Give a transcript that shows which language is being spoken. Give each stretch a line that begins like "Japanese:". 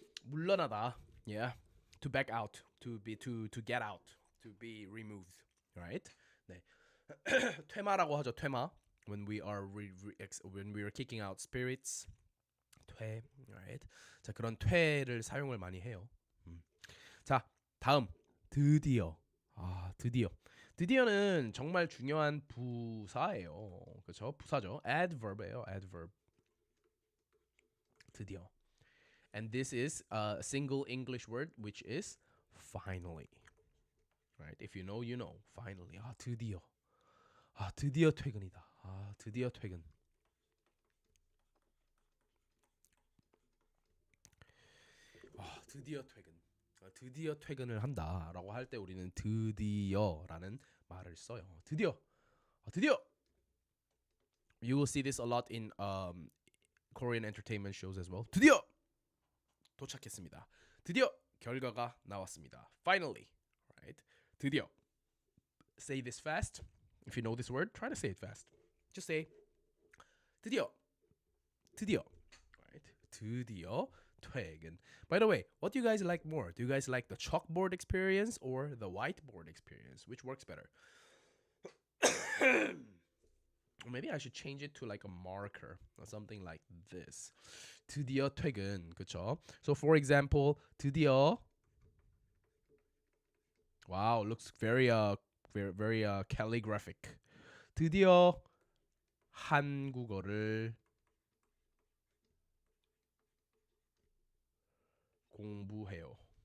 Korean: 물러나다.
English: Yeah. To back out, to get out, to be removed, right?
Korean: 네. 퇴마라고 하죠. 퇴마.
English: When we are kicking out spirits. 퇴, right?
Korean: 자, 그런 퇴를 사용을 많이 해요. 자, 다음 드디어. 드디어. 드디어는 정말 중요한 부사예요. 그렇죠? 부사죠. adverb예요. adverb. 드디어.
English: And this is a single English word which is finally. Right? If you know, you know. Finally. 드디어.
Korean: 드디어 퇴근이다. 드디어 퇴근. 드디어 퇴근. 드디어 퇴근을 한다라고 할 때 우리는 드디어라는 말을 써요. 드디어. 드디어.
English: You will see this a lot in Korean entertainment shows as well.
Korean: 드디어 도착했습니다. 드디어 결과가 나왔습니다.
English: Finally, right? 드디어. Say this fast. If you know this word, try to say it fast. Just say 드디어. 드디어. Right? 드디어
Korean: 퇴근.
English: By the way, what do you guys like more? Do you guys like the chalkboard experience or the whiteboard experience? Which works better? Or maybe I should change it to like a marker or something like this.
Korean: 드디어 퇴근. 그쵸?
English: So for example, 드디어. Wow, looks very calligraphic.
Korean: 드디어 한국어를 공부해요.